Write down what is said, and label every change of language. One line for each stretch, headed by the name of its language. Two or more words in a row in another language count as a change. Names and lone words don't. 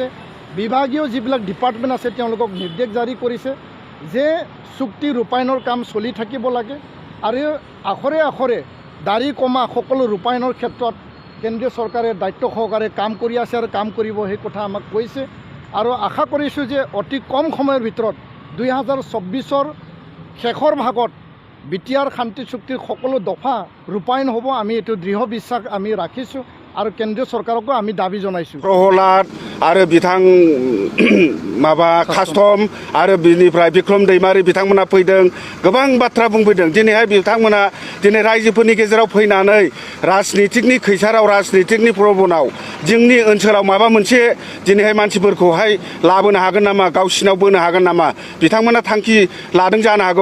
Assamese: বিভাগীয় যিবিলাক ডিপাৰ্টমেণ্ট আছে তেওঁলোকক নিৰ্দেশ জাৰি কৰিছে যে চুক্তি ৰূপায়ণৰ কাম চলি থাকিব লাগে আৰু আখৰে আখৰে দাড়ি কমা সকলো ৰূপায়ণৰ ক্ষেত্ৰত কেন্দ্ৰীয় চৰকাৰে দায়িত্ব সহকাৰে কাম কৰি আছে আৰু কাম কৰিব সেই কথা আমাক কৈছে। আৰু আশা কৰিছোঁ যে অতি কম সময়ৰ ভিতৰত 2024ৰ শেষৰ ভাগত BTR শান্তি চুক্তিৰ সকলো দফা ৰূপায়ণ হ'ব। আমি এইটো দৃঢ় বিশ্বাস আমি ৰাখিছোঁ আৰু কেন্দ্ৰীয় চৰকাৰকো আমি দাবী জনাইছোঁ।
Bodo: प्रहलाद आरो बिथां माबा कास्टम आरो बिनिफ्राय बिक्रम दैमारी बिथांमोना फैदों, गोबां बाथ्रा बुंफैदों। दिनैहाय बिथांमोना दिनै रायजोफोरनि गेजेराव फैनानै राजनितिकनि खैसाराव राजनितिकनि प्रबनाव जोंनि ओनसोलाव माबा मोनसे दिनैहाय मानसिफोरखौहाय लाबोनो हागोन नामा, गावसिनाव बोनो हागोन नामा बिथांमोना थांखि लादों जानो हागौ।